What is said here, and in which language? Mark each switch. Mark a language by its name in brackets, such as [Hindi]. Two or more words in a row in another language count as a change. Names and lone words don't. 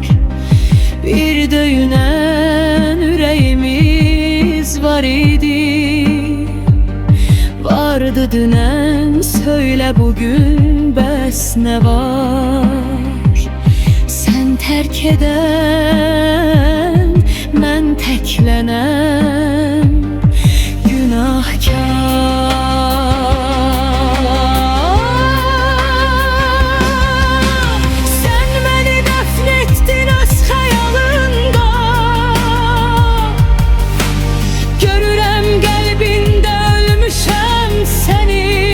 [Turkish] Bir döyünen yüreğimiz var idi. Vardı dünen, söyle bugün bes ne var. Sen terk eden, [Azerbaijani] mən təklənəm günahkar. Sən məni dəfn etdin öz xəyalında. Görürəm qəlbində ölmüşəm səni.